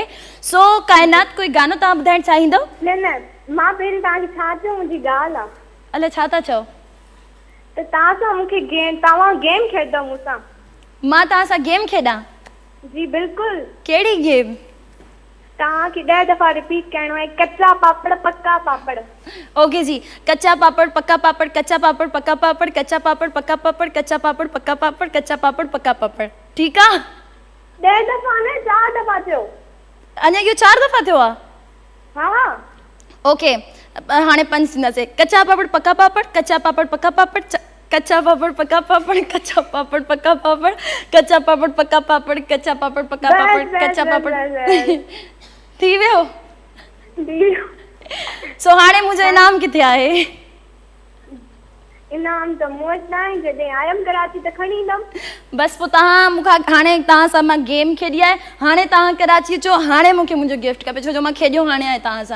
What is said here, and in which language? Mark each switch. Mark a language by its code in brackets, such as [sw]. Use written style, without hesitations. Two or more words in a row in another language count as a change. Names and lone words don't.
[sd] सो काइनात, कोई गानो तव्हां ॿुधाइणु चाहींदव? न न, मां पहिरीं तव्हांखे छा चयो, मुंहिंजी ॻाल्हि आहे। अलाए छा था चओ? त तव्हां सां मूंखे तव्हां गेम खेॾंदव मूंसां? मां तव्हां सां गेम खेॾां? जी बिल्कुलु। कहिड़ी गेम? तव्हांखे 10 दफ़ा रिपीट करिणो आहे, [ur] کچا پاپڑ پکا پاپڑ. ओके जी, کچا پاپڑ پکا پاپڑ، کچا پاپڑ پکا پاپڑ، کچا پاپڑ پکا پاپڑ، کچا پاپڑ پکا پاپڑ، کچا پاپڑ پکا پاپڑ. [sd] ठीकु आहे? 10 दफ़ा न, 4 दफ़ा थियो। अञा इहो 4 दफ़ा थियो आहे? हा हा। ओके, हाणे 5 थींदासीं। [ur] کچا پاپڑ پکا پاپڑ، کچا پاپڑ پکا پاپڑ، کچا پاپڑ پکا پاپڑ، کچا پاپڑ پکا پاپڑ، کچا پاپڑ پکا پاپڑ، کچا پاپڑ پکا پاپڑ، کچا پاپڑ. [sd] थी वियो? सो हाणे मुंहिंजो इनाम किथे आहे? इनाम त मूं वटि न आहे, जॾहिं आयमि कराची त खणी ईंदमि। बसि पोइ तव्हां मूंखां हाणे तव्हां सां मां गेम खेॾी आहे, हाणे तव्हां कराची अचो, हाणे मूंखे मुंहिंजो गिफ्ट खपे, छो जो मां खेॾियो हाणे आहे तव्हां सां।